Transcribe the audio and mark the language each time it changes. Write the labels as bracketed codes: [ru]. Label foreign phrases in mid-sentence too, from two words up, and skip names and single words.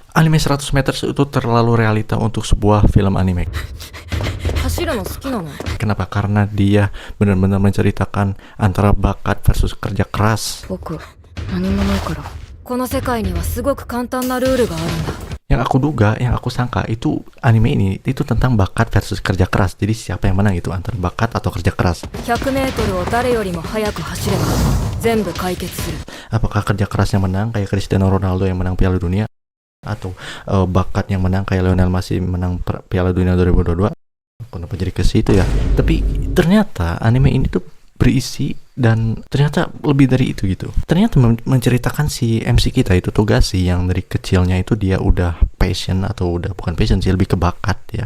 [id] Anime 100 meter itu terlalu realita untuk sebuah film anime. [ja] 走るの好きなの？ [id] Kenapa? Karena dia benar-benar menceritakan antara bakat versus kerja keras. [ja] 僕何もないから。この世界にはすごく簡単なルールがあるんだ。 [id] Yang aku duga, yang aku sangka itu anime ini itu tentang bakat versus kerja keras. Jadi siapa yang menang itu antara bakat atau kerja keras. [ja] 100 メートルを誰よりも速く走れば全部解決する。 [id] Apakah kerja keras yang menang kayak Cristiano Ronaldo yang menang Piala Dunia, atau bakat yang menang kayak Lionel Messi menang Piala Dunia 2022? Kenapa jadi ke situ ya? Tapi ternyata anime ini tuh berisi dan ternyata lebih dari itu gitu. Ternyata menceritakan si MC kita itu Togashi yang dari kecilnya itu dia udah passion, atau udah bukan passion sih, lebih ke bakat ya.